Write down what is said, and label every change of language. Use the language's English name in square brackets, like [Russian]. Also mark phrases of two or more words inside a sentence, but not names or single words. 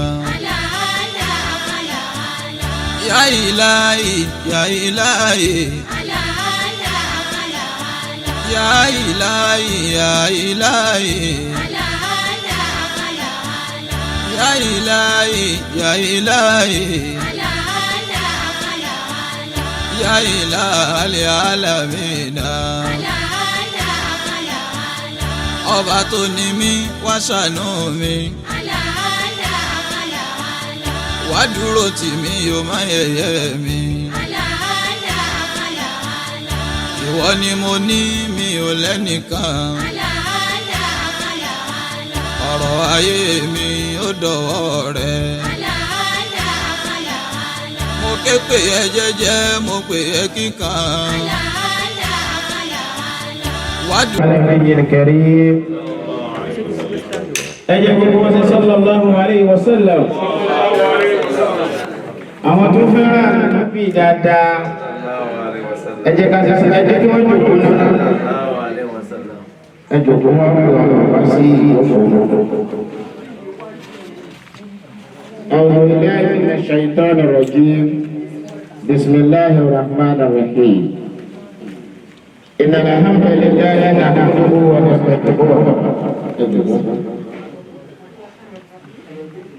[Arabic] يا إلهي يا إلهي يا إلهي يا إلهي يا إلهي يا إلهي يا إله العالمين [Yoruba] ọba tó ní mí wá ṣàánú mi wá dúró tì mí o má yẹ̀yẹ́ mi ìwọ ni mo ní mi ò lẹ́nìkan ọ̀rọ̀ ayé mi ó dọ̀wọ́ rẹ mo ké pè ẹ́ jẹ́jẹ́ mo pè ẹ́ kíkan. [Arabic] النبي الكريم أجب صلى الله عليه وسلم [Yoruba] àwọn tó fẹ́ràn Ànábì dáadáa ẹ jẹ́ ká ṣe ẹ jẹ́ kí wọ́n jókòó náà ẹ jókòó wọn wá sí [Arabic] أعوذ بالله من الشيطان الرجيم بسم الله الرحمن الرحيم إن الحمد لله نحمده ونستغفره